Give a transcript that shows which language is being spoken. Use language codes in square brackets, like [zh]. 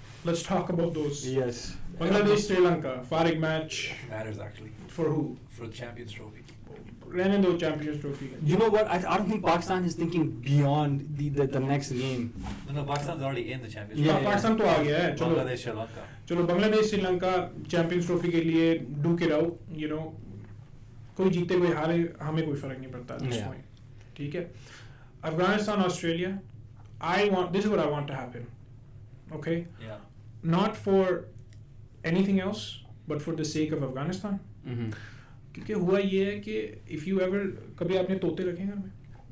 [en] Let's talk about those. Yes. Bangladesh, Sri Lanka, Farid match. Matters actually. For who? For the Champions Trophy. Running the Champions Trophy. You know what? I don't think Pakistan is thinking beyond the next game. No, Pakistan's already in the Champions Yeah, Trophy. [hi] Pakistan तो आ गया है. चलो. [en] Bangladesh, Sri Lanka. [hi] चलो Bangladesh Sri Lanka champions trophy के लिए [en] duke it out. [hi] कोई जीते कोई हारे हमें कोई फर्क नहीं पड़ता [en] at this point. [hi] ठीक है. Afghanistan, Australia. [en] This is what I want to happen. Okay. Yeah. Not for anything else, but for the sake of Afghanistan. Mm-hmm. [hi] क्योंकि हुआ ये है कि [en] if you ever [hi] कभी आपने तोते रखे घर में?